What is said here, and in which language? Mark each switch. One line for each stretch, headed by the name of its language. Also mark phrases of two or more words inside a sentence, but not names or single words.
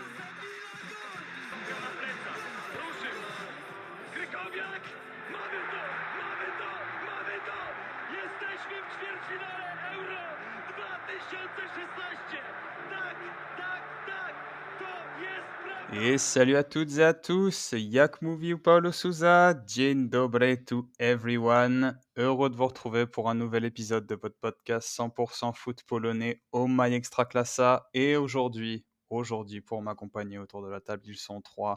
Polish: Na plecach, ruszył, Krykowiak, mamy to! Jesteśmy w ćwierćfinale Euro 2016! Tak, to jest prawda!
French: Et salut à toutes et à tous,
Polish: Jak mówi Paulo Souza, dzień dobry
English: to everyone.
French: Heureux de vous retrouver pour un nouvel épisode de votre podcast 100% foot polonais au My Extraclassa. Et aujourd'hui, pour m'accompagner autour de la table, ils sont trois.